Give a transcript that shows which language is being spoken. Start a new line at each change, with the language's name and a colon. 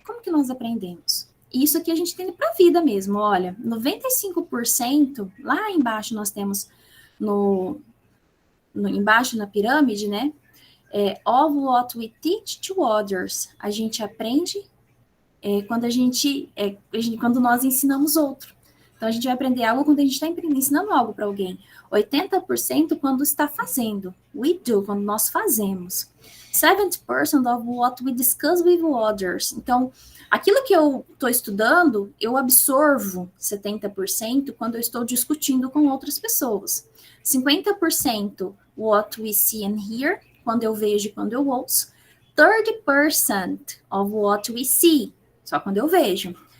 Portuguese: Como que nós aprendemos? Isso aqui a gente tem para a vida mesmo, olha, 95%, lá embaixo nós temos, embaixo na pirâmide, né,
English: of what we teach to others.
Portuguese: A gente aprende quando nós ensinamos outro. Então, a gente vai aprender algo quando a gente está ensinando algo para alguém. 80% quando está fazendo.
English: We do,
Portuguese: quando nós fazemos.
English: 70% of what we discuss with others.
Portuguese: Então, aquilo que eu estou estudando, eu absorvo 70% quando eu estou discutindo com outras pessoas. 50%
English: what we see and hear,
Portuguese: quando eu vejo e quando eu ouço. 30%
English: of what we see,
Portuguese: só quando eu vejo.